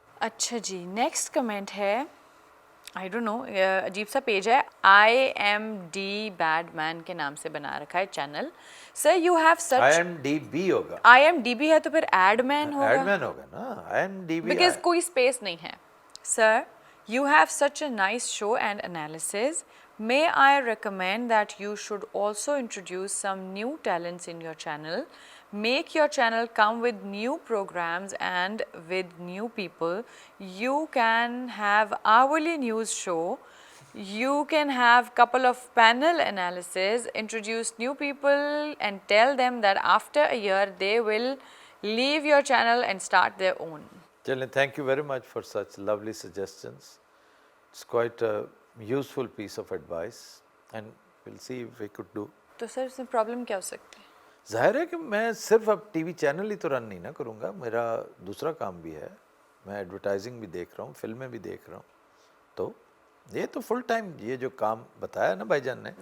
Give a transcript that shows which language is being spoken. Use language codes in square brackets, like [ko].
[hi] अच्छा जी, next comment है, I don't know, अजीब सा पेज है, IMD बैडमैन के नाम से बना रखा है channel. [en] sir you have such, [hi] IMDB होगा, IMDB है तो फिर एडमैन होगा, एडमैन होगा ना, IMDB बिकॉज कोई स्पेस नहीं है। [en] Sir you have such a nice show and analysis, may I recommend that you should also introduce some new talents in your channel. Make your channel come with new programs and with new people. You can have hourly news show. You can have couple of panel analysis, introduce new people and tell them that after a year they will leave your channel and start their own. चलें, thank you very much for such lovely suggestions. It's quite a useful piece of advice and will see if we could do. [hi] तो sir इसमें problem क्या हो सकती है? ज़ाहिर है कि मैं सिर्फ अब टीवी चैनल ही तो रन नहीं ना करूँगा, मेरा दूसरा काम भी है, मैं एडवर्टाइजिंग भी देख रहा हूँ, फिल्में भी देख रहा हूँ, तो ये तो फुल टाइम, ये जो काम बताया ना भाईजान ने,